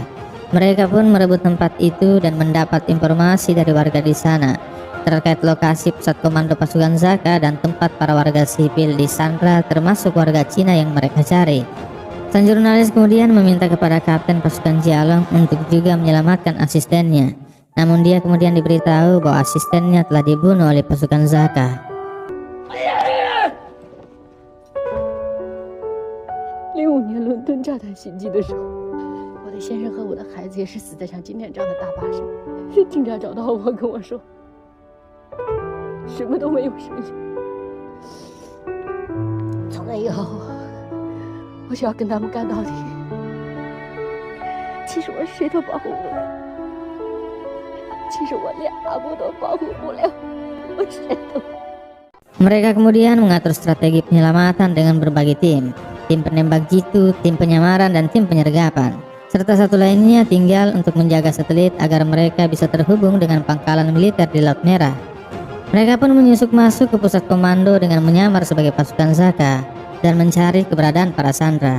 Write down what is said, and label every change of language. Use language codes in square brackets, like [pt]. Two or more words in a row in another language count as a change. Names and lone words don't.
[id] Mereka pun merebut tempat itu dan mendapat informasi dari warga di sana terkait lokasi pusat komando pasukan Zaka dan tempat para warga sipil disandra, termasuk warga Cina yang mereka cari. Sang jurnalis kemudian meminta kepada kapten pasukan Jalong untuk juga menyelamatkan asistennya. Namun dia kemudian diberitahu bahwa asistennya telah dibunuh oleh pasukan Zaka. [zh] 05年伦敦炸弹袭击的时候，我的先生和我的孩子也是死在像今天这样的大巴上。警察找到我跟我说，什么都没有剩下。从那以后，我就要跟他们干到底。其实我谁都保护不了。其实我连阿布都保护不了，我谁都。 [id] Mereka kemudian mengatur strategi penyelamatan dengan berbagi tim penembak jitu, tim penyamaran, dan tim penyergapan. Serta satu lainnya tinggal untuk menjaga satelit agar mereka bisa terhubung dengan pangkalan militer di Laut Merah. Mereka pun menyusup masuk ke pusat komando dengan menyamar sebagai pasukan Zaka dan mencari keberadaan para sandera.